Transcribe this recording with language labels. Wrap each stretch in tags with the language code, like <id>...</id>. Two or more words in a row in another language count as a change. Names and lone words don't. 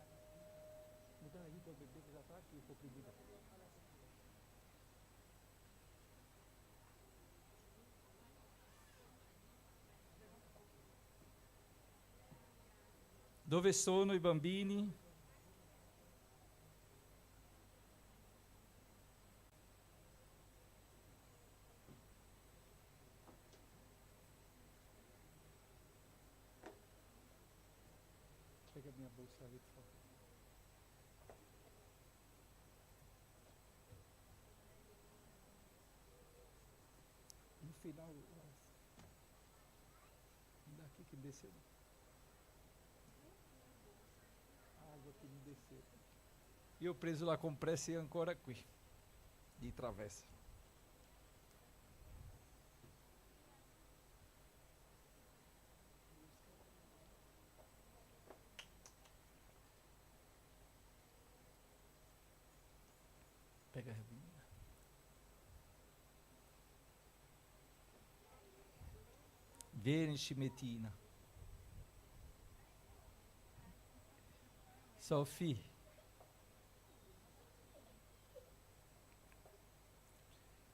<it>Dove sono i bambini?</it> <pt>Pega a minha bolsa ali, por favor. No final, daqui que desceu. Água que me desceu.</pt> <it>Io ho preso la compressa e ancora qui, di travessa.</it> <pt>Pega a menina.</pt> <it>Vieni, Cimetina. Sophie.</it>